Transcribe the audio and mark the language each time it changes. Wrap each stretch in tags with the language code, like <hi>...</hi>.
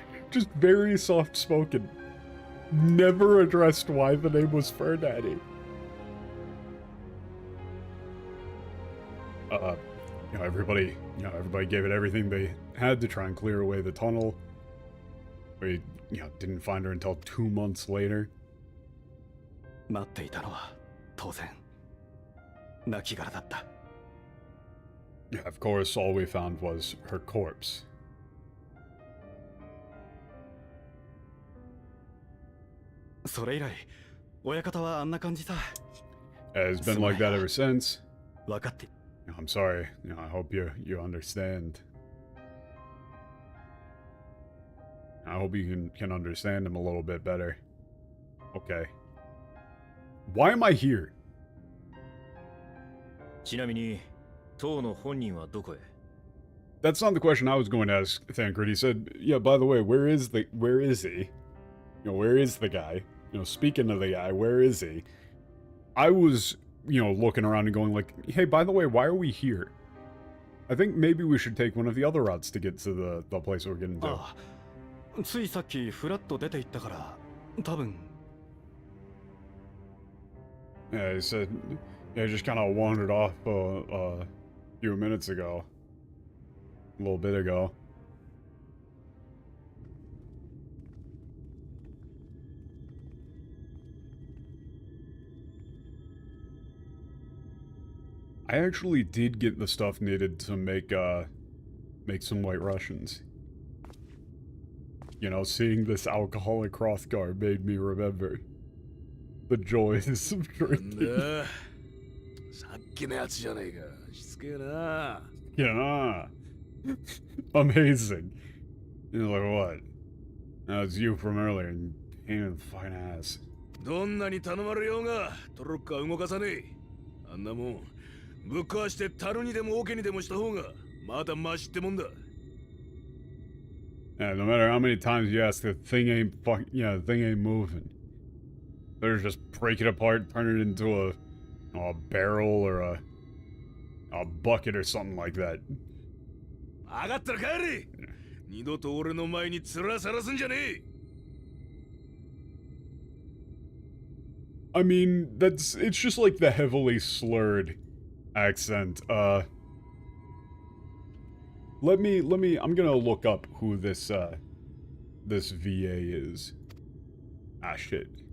<en>Just very soft-spoken. Never addressed why the name was Fur Daddy. You know, everybody gave it everything they had to try and clear away the tunnel. We, you know, didn't find her until 2 months later.</en> <ja>待っていたのは当然亡骸だった。</ja> <en>Yeah, of course, all we found was her corpse.</en> <ja>それ以来、親方はあんな感じさ。</ja> <en>It's been like that ever since.</en> <ja>分かって。</ja> <en>I'm sorry. You know, I hope you understand. I hope you can understand him a little bit better. Okay. Why am I here?</en> <ja>ちなみに、当の本人はどこへ?</ja> <en>That's not the question I was going to ask, Thancred. He said, yeah, by the way, where is he? You know, where is the guy? You know, speaking of the guy, where is he? I was, you know, looking around and going like, hey, by the way, why are we here? I think maybe we should take one of the other routes to get to the place we're getting to.</en> <ja>ああ、ついさっきフラッと出て行ったから、多分。</ja> <en>Yeah, he said, yeah, he just kind of wandered off a few minutes ago. A little bit ago. I actually did get the stuff needed to make some White Russians. You know, seeing this alcoholic Hrothgar made me remember the joys of drinking.</en> <ja>さっきのやつじゃねえか。しつけえな。</ja> <en>Yeah. Amazing. You're like, what? That's you from earlier, and pain in the fucking ass.</en> <ja>どんなに頼まれようがトロッカー動かさねえ。あんなもんぶっ壊して樽にでも桶にでもした方がまだマシってもんだ。</ja> <en>Yeah, no matter how many times you ask, the thing ain't moving. They're just break it apart, turn it into a barrel or a bucket or something like that.</en> <ja>上がったら帰れ。二度と俺の前に面さらすんじゃねえ。</ja> <en>I mean, it's just like the heavily slurred accent. I'm gonna look up who this VA is. Ah, shit.</en>